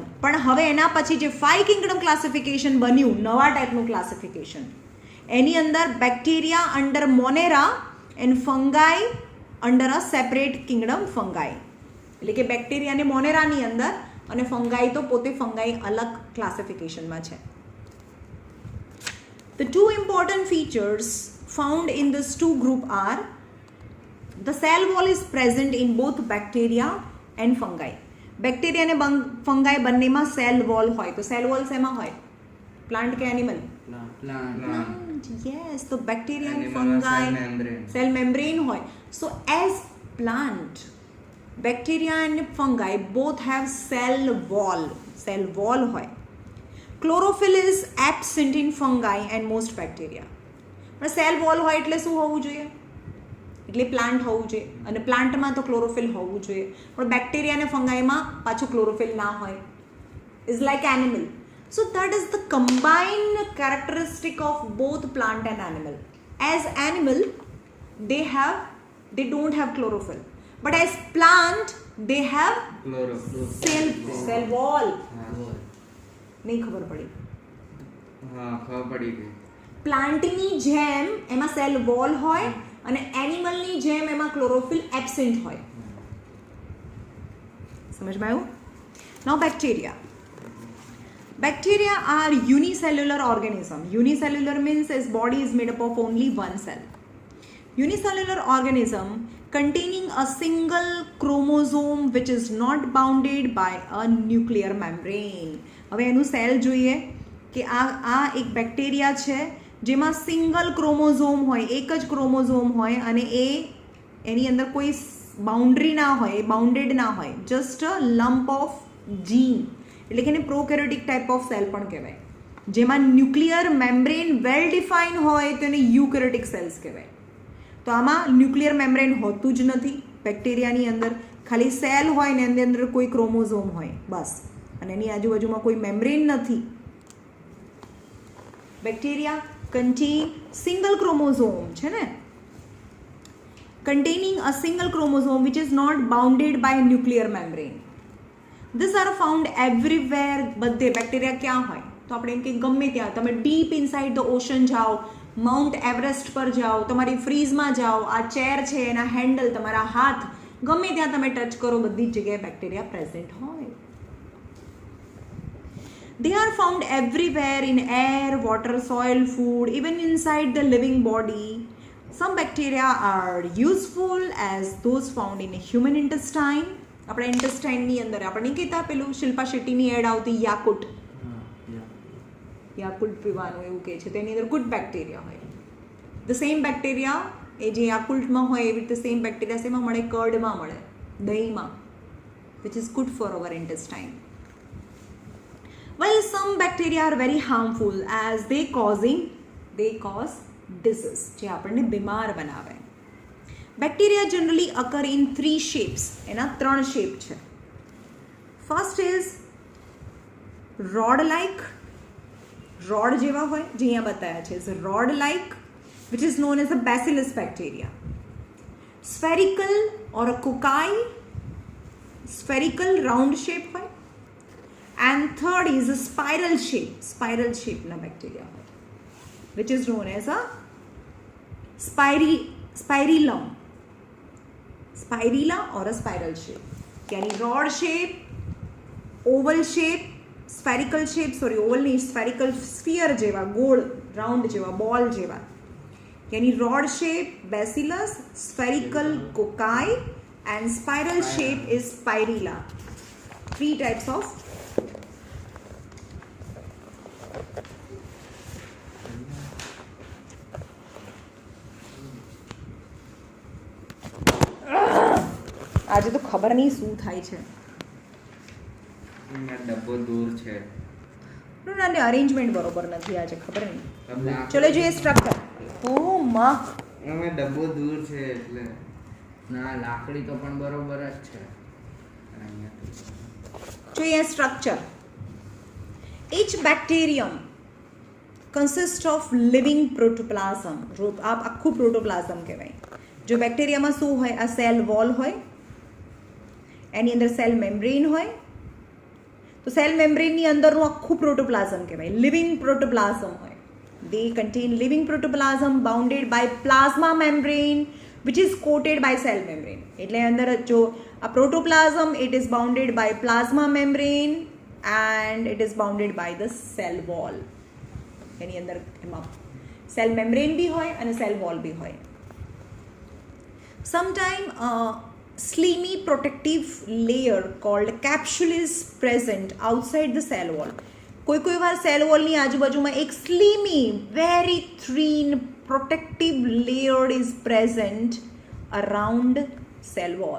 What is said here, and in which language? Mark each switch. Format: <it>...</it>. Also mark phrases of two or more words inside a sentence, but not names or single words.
<gu>પણ હવે એના પછી જે 5</gu> <en>kingdom classification</en> <gu>બન્યું, નવા ટાઈપનું ક્લાસિફિકેશન, એની અંદર</gu> <en>bacteria under monera and fungi under a separate kingdom fungi.</en> <gu>એટલે કે બેક્ટેરિયા અને મોનેરાની અંદર અને ફંગાઈ તો પોતે ફંગાઈ અલગ ક્લાસિફિકેશનમાં છે.</gu> <en>The two important features found in this two group are the cell wall is present in both bacteria and fungi.</en> <gu>બેક્ટેરિયા અને ફંગાઈ બંનેમાં</gu> <en>cell wall</en> <gu>હોય. તો</gu> <en>cell wall</en> <gu>શેમાં હોય? પ્લાન્ટ કે એનિમલ?</gu> <en>Plant. Yes, તો બેક્ટેરિયા and fungi cell membrane હોય. So as plant, bacteria and fungi both have cell wall હોય. Chlorophyll is absent in fungi and most bacteria.</en> <gu>પણ</gu> <en>cell wall</en> <gu>હોય એટલે શું હોવું જોઈએ? એટલે પ્લાન્ટ હોવું જોઈએ, અને પ્લાન્ટમાં તો ક્લોરોફિલ હોવું જોઈએ. પણ બેક્ટેરિયા અને ફંગાઈમાં પાછું ક્લોરોફિલ ના હોય.</gu> <en>is like animal. So that is the combined characteristic of both plant and animal. As animal, they don't have chlorophyll, but as plant, they have cell wall.</en> <gu>નહીં ખબર પડી? હા, ખબર પડી ગઈ. પ્લાન્ટની જેમ એમાં</gu> <en>cell wall</en> <gu>હોય અને એનિમલની જેમ એમાં</gu> <en>chlorophyll absent</en> <gu>હોય. સમજમાં આવ્યું?</gu> <en>Now bacteria. Bacteria are unicellular organism. Unicellular means its body is made up of only one cell. Unicellular organism containing a single chromosome which is not bounded by a nuclear membrane.</en> <gu>હવે એનું સેલ જોઈએ કે આ એક બેક્ટેરિયા છે જેમાં</gu> <en>single chromosome</en> <gu>હોય, એક જ ક્રોમોઝોમ હોય, અને એની અંદર કોઈ બાઉન્ડ્રી ના હોય, બાઉન્ડેડ ના હોય,</gu> <en>just a lump of gene.</en> <gu>એટલે કે એને</gu> <en>prokaryotic type of cell</en> <gu>પણ કહેવાય. જેમાં</gu> <en>nuclear membrane well define</en> <gu>હોય તો એને</gu> <en>eukaryotic cells</en> <gu>કહેવાય. તો આમાં</gu> <en>nuclear membrane</en> <gu>હોતું જ નથી બેક્ટેરિયાની અંદર, ખાલી સેલ હોય ને એની અંદર કોઈ ક્રોમોઝોમ હોય બસ, અને એની આજુબાજુમાં કોઈ મેમ્બ્રેન નથી.</gu> <en>bacteria contain single chromosome</en> <gu>છે ને,</gu> <en>containing a single chromosome which is not bounded by nuclear membrane. These are found everywhere.</en> <gu>બધે બેક્ટેરિયા ક્યાં હોય? તો આપણે એમ કે ગમે ત્યાં, તમે</gu> <en>deep inside the ocean</en> <gu>જાઓ, માઉન્ટ એવરેસ્ટ પર જાઓ, તમારી ફ્રીઝમાં જાઓ, આ ચેર છે એના હેન્ડલ, તમારા હાથ, ગમે ત્યાં તમે ટચ કરો, બધી જ જગ્યાએ</gu> <en>bacteria present</en> <gu>હોય.</gu> <en>They are found everywhere in air, water, soil, food, even inside the living body. Some bacteria are useful as those found in human intestine.</en> <gu>આપણા ઇન્ટેસ્ટાઇનની અંદર આપણે કહેતા પેલું શિલ્પા શેટ્ટીની એડ આવતી યાકુટ પીવાનું એવું કહે છે, તેની અંદર</gu> <en>good bacteria</en> <gu>હોય.</gu> <en>the same bacteria</en> <gu>એ જે યાકુલ્ટમાં હોય એવી રીતે</gu> <en>same bacteria</en> <gu>શેમાં મળે? કર્ડમાં મળે, દહીંમાં,</gu> <en>which is good for our intestine. While some bacteria are very harmful as they cause disease,</en> <gu>જે આપણને બીમાર બનાવે.</gu> <en>Bacteria generally occur in 3 shapes.</en> <gu>એના 3</gu> <en>shape છે. First is rod-like.</en> <gu>Rod જેવા હોય, જે અહીંયા બતાવ્યા છે,</gu> <en>is rod-like, which is known as a bacillus bacteria. Spherical or a cocci, spherical round shape હોય. And third is a spiral shape na bacteria હોય, which is known as a spirillum. Spirilla or a spiral shape. यानी rod shape, oval shape, spherical shape,</en> <hi>oval नहीं,</hi> <en>spherical sphere</en> <gu>જેવા, ગોળ રાઉન્ડ જેવા, બોલ જેવા,</gu> <en>यानी rod shape bacillus, spherical cocci and spiral shape is spirilla.</en> <gu>3</gu> <en>types of</en> <gu>આજે તો ખબર નહીં શું થાય છે. ડબ્બો દૂર છે. અને અરેન્જમેન્ટ બરોબર નથી આજે, ખબર નહીં. તમને ચલો જોઈએ સ્ટ્રક્ચર. ઓ માં અમે ડબ્બો દૂર છે એટલે ના લાકડી તો પણ બરોબર જ છે. જોઈએ સ્ટ્રક્ચર.</gu> <en>each bacterium consists of living protoplasm.</en> <gu>આ આખું પ્રોટોપ્લાઝમ કહેવાય. જો બેક્ટેરિયામાં શું હોય, આ</gu> <en>cell wall</en> <gu>હોય, એની અંદર</gu> <en>cell membrane</en> <gu>હોય, તો</gu> <en>cell membrane</en> <gu>અંદરનું આખું પ્રોટોપ્લાઝમ કહેવાય,</gu> <en>living protoplasm</en> <gu>હોય.</gu> <en>They contain living protoplasm bounded by plasma membrane which is coated by cell membrane.</en> <gu>એટલે અંદર જો આ</gu> <en>પ્રોટોપ્લાઝમ it is bounded by plasma membrane and it is bounded by the cell wall.</en> <gu>એની અંદર એમાં</gu> <en>cell membrane</en> <gu>બી હોય અને</gu> <en>cell wall</en> <gu>બી હોય.</gu> <en>Sometime slimy protective layer called capsule is present outside the cell wall.</en> <gu>કોઈ વાર સેલ વોલની આજુબાજુમાં એક</gu> <en>slimy very thin protective layer is present around cell wall.</en>